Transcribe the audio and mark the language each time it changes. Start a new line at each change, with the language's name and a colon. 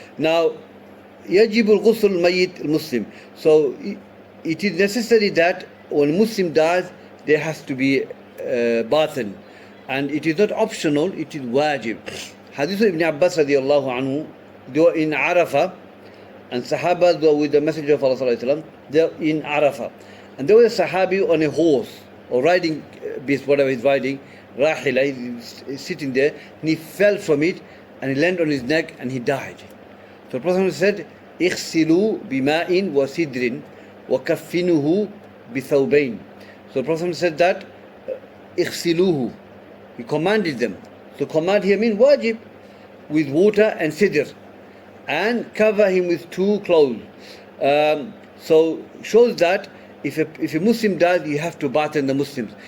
English: Now,
Arabic: يجب الغسل الميت المسلم.
English: So it is necessary that when Muslim dies, there has to be bathen, and it is not optional, it is wajib. Hadith of Ibn Abbas radiallahu anhu, they were in Arafah, and Sahabas were with the Messenger of Allah sallallahu alaihi wasallam. They were in Arafah, and there was a Sahabi on a horse or riding beast, whatever he's riding, rahila, he's sitting there, and he fell from it, and he landed on his neck, and he died. So the Prophet said,
Arabic: اغسلوا بماء وسدر وكفنوه بثوبين.
English: So the Prophet said that
Arabic: اغسلوه,
English: he commanded them. So command here means wajib, with water and sidr, and cover him with 2 clothes. So shows that if a Muslim dies, you have to bath in the Muslims.